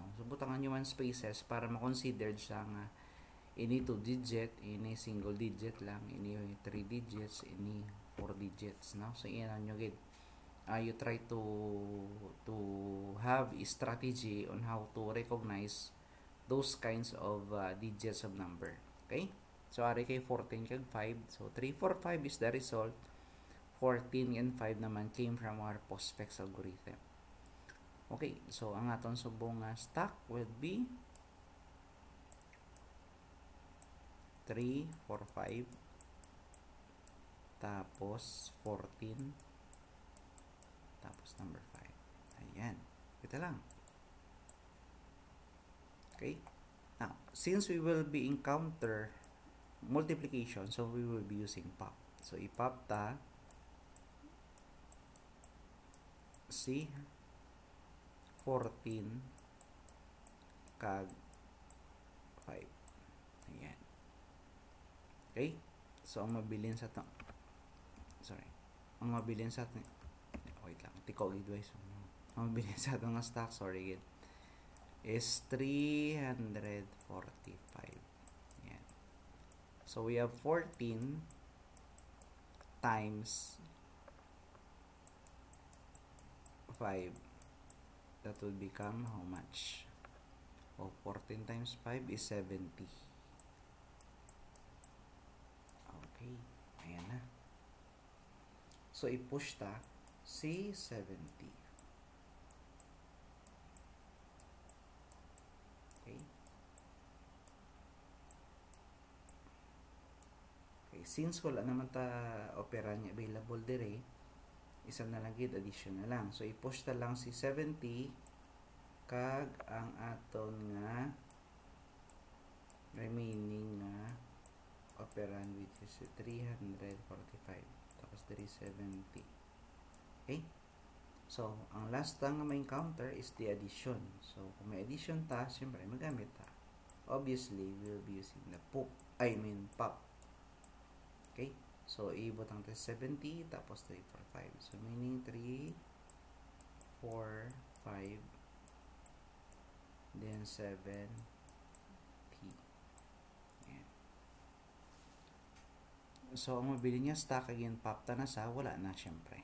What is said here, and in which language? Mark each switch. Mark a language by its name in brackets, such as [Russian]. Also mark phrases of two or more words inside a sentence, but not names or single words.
[Hiligaynon] So butangan nyo man spaces para ma-consider siya nga ini 2 digit, ini [English] single digit [Hiligaynon] lang, ini 3 digits, ini 4 digits, no? So iyan nyo gid. [English] You try to have a strategy on how to recognize those kinds of digits of number. Okay? So, [Hiligaynon] ari kay 14 kag 5. [English] So, 3, 4, 5 is the result. 14 and 5 naman came from our postfix algorithm. Okay. So, [Hiligaynon] ang aton subong [English] stock will be [Hiligaynon] 3, 4, 5. Tapos, 14. Tapos, number 5. Ayan. Kita lang. [English] Okay. Now, since we will be encounter multiplication, so we will be using pop. [Hiligaynon] So, ipop ta si 14 kag 5. Ayan. Okay? So, ang mabilin sa ito, ang mabilin sa ito, wait lang, tiko gidway. So, ang mabilin sa ito nga stock, [English] sorry gid, is 345. So, So we have 14 times 5. That will become how much? 14 times 5 is 70. [Hiligaynon] Okay, ayan na. So i-push ta si 70. [English] Okay. [Hiligaynon] Okay, since wala naman ta opera niya available dire, isa na lang gid addition na lang. So i-push ta lang si 70 kag ang aton nga remaining nga operan, [English] which is 345 tapos 370. [Hiligaynon] Okay, so ang last lang nga may counter [English] is the addition. [Hiligaynon] So kung may addition ta, syempre magamit ta, [English] obviously we'll be using the pop. [Hiligaynon] Okay, so ibot ang 70 tapos 345, [English] so meaning [Hiligaynon] 3 4 5 then 7 So, ang mabili niya stock again, pop ta na sa, wala na syempre.